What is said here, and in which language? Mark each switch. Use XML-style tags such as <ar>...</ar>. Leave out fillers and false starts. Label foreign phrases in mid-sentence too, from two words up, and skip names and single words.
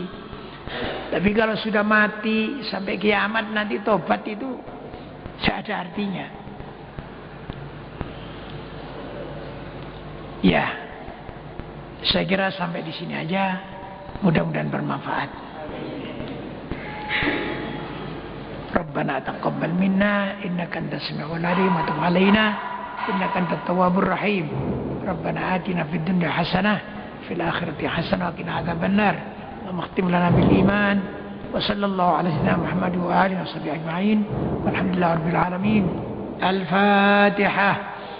<id>Tapi kalau sudah mati sampai kiamat nanti tobat itu tidak ada artinya. Ya, saya kira sampai di sini aja. Mudah-mudahan bermanfaat.</id> <ar>ربنا تقبل منا إنك أنت السميع العليم وتب علينا إنك أنت التواب الرحيم. ربنا آتنا في الدنيا حسنة في الآخرة حسنة وقنا عذاب النار. واختم لنا بالإيمان وصلى الله على سيدنا محمد وآله وصحبه أجمعين. والحمد لله رب العالمين. الفاتحة.</ar>